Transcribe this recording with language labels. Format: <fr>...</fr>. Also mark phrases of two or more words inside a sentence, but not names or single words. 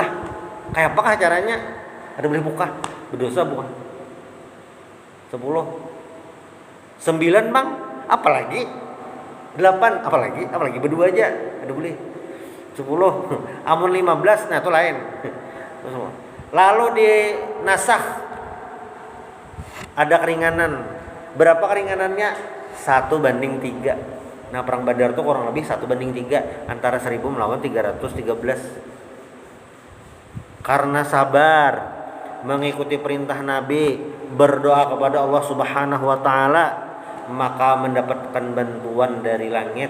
<bjn>Kayak apakah caranya? Kada boleh buka. Berdosa bukan? 10 9 bang, apalagi 8, apalagi berdua aja kada boleh. 10 amun 15 nah itu lain.</bjn> <id>Lalu di nasakh ada keringanan. Berapa keringanannya? 1:3. Nah perang Badar tuh kurang lebih 1:3 antara 1000 melawan 313. Karena sabar mengikuti perintah Nabi, berdoa kepada Allah</id> <ar>سبحانه وتعالى,</ar> <id>maka mendapatkan bantuan dari langit.</id>